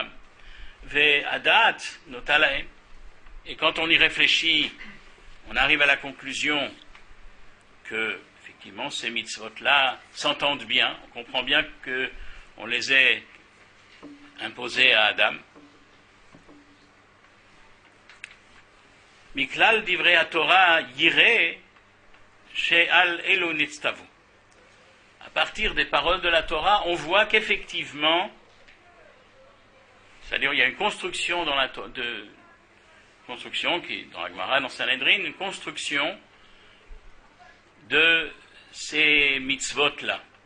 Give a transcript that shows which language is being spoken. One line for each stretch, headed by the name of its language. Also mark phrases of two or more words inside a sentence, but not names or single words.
French: Ve Adat Notalahem. Et quand on y réfléchit, on arrive à la conclusion que, effectivement, ces mitzvot-là s'entendent bien. On comprend bien qu'on les ait imposés à Adam.
Hebrew: מכלל דברי תורה יראה שעל אלו נצטוו.
French: À partir des paroles de la Torah, on voit qu'effectivement, c'est-à-dire il y a une construction dans la construction qui dans la Gemara, dans Sanhedrin, une construction de ces mitzvot-là.